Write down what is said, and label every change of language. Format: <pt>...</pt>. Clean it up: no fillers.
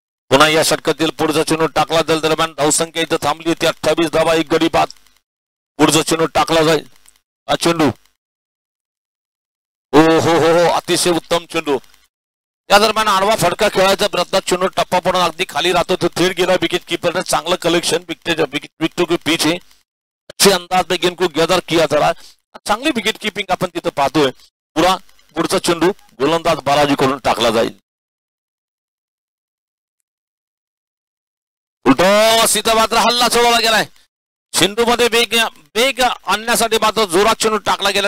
<mr>पुन्हा या षटकातील पुढचा चेंडू टाकला जाईल. दरम्यान धावसंख्या इथं थांबली होती 28 धावा, 1 गडी बाद. पुढचा चेंडू टाकला जाईल. हा चेंडू हो हो हो हो अतिशय उत्तम चेंडू. त्या दरम्यान आडवा फटका खेळायचा प्रयत्न, चेंडू टप्पा पडून अगदी खाली राहतो तो थेट गेला. विकेट कीपरने चांगलं कलेक्शन,</mr> <hi>विकेट के पीछे अच्छे अंदाज में गेंद को गैदर किया जा रहा है.</hi> <mr>चांगली विकेट कीपिंग आपण तिथं पाहतोय. पुढचा चेंडू गोलंदाज बालाजी कडून टाकला जाईल. सीधा मात्र हल्ला सोडवला गेलाय. चेंडू मध्ये वेग आणण्यासाठी मात्र जोरात चेंडू टाकला गेला.</mr>